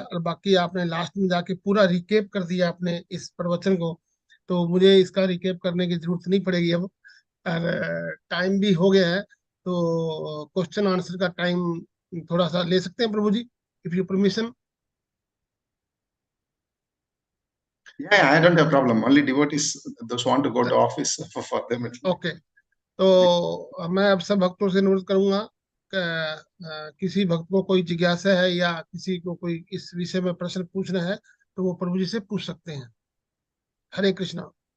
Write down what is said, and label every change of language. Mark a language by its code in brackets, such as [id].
[hi] और बाकी आपने लास्ट में जाके पूरा रिकेप कर दिया अपने इस प्रवचन को, तो मुझे इसका रिकेप करने की जरूरत नहीं पड़ेगी अब। और टाइम भी हो गया है, तो क्वेश्चन आंसर का टाइम थोड़ा सा ले सकते हैं प्रभु जी, [en] If you permission. Yeah, I don't have problem. Only devotees, those who want to go to office for them. [hi] Okay, तो मैं अब सब भक्तों से अनुरोध करूंगा कि किसी भक्त को कोई जिज्ञासा है या किसी को कोई इस विषय में प्रश्न पूछना है तो वो प्रभु जी से पूछ सकते हैं। हरे कृष्णा।